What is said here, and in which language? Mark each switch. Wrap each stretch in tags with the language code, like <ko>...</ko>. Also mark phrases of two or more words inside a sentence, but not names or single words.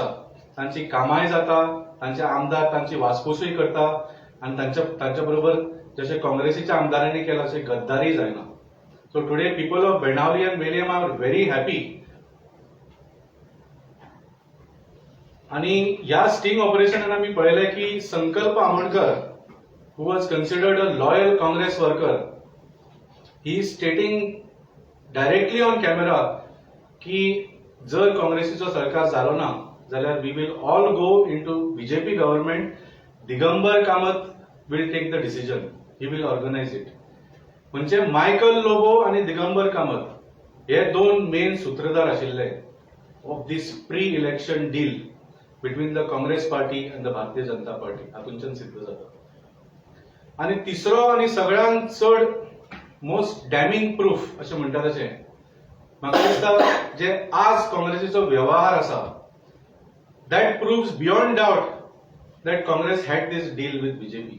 <kok>तांची कामाय जाता, तांचे आमदार तांची वासपूसूय करता आनी तांच्या बरोबर जशें काँग्रेसीच्या आमदारांनी केला अशें गद्दारी जायना.</kok> <en>So today people of Benaulim and Velim are very happy.</en> <kok>आनी ह्या स्टिंग ऑपरेशनान आमी पळयलें की संकल्प आमोणकर</kok> <en>who was considered a loyal Congress worker, he is stating directly on camera</en> <kok>की जर काँग्रेसीचो सरकार जालो ना जाल्यार</kok> <en>we will all go into BJP government. दिगंबर कामत will take the decision. He will organize it.</en> <kok>म्हणजे मायकल लोबो आणि दिगंबर कामत हे 2 मेन सूत्रधार आशिल्ले</kok> <en>of this pre-election deal between the Congress Party and the Bharatiya Janata Party.</en> <kok>हातूंच्यान सिद्ध जाता. आणि तिसरो आणि सगळ्यांत चड</kok> <en>most damning proof</en> <kok>अशें म्हणटा तशें म्हाका दिसता जे आज काँग्रेसीचो व्यवहार आसा</kok> <en>that proves beyond doubt that Congress had this deal with BJP.</en>